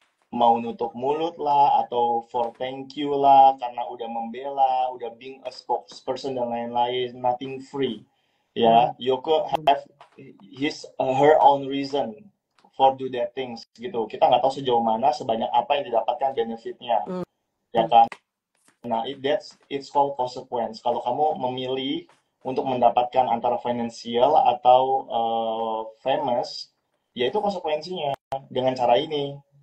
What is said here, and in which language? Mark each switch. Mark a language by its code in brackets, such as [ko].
[id] Mau nutup mulut lah atau [en] for thank you [id] lah karena udah membela, udah [en] being a spokesperson [id] dan lain-lain, [en] nothing free. Ya, Yoko have her own reason for do that things gitu. [id] Kita nggak tahu sejauh mana, sebanyak apa yang didapatkan benefitnya, ya kan? [en] Nah, it's called consequence. [id] Kalau kamu memilih untuk mendapatkan antara financial atau famous, ya itu konsekuensinya dengan cara ini.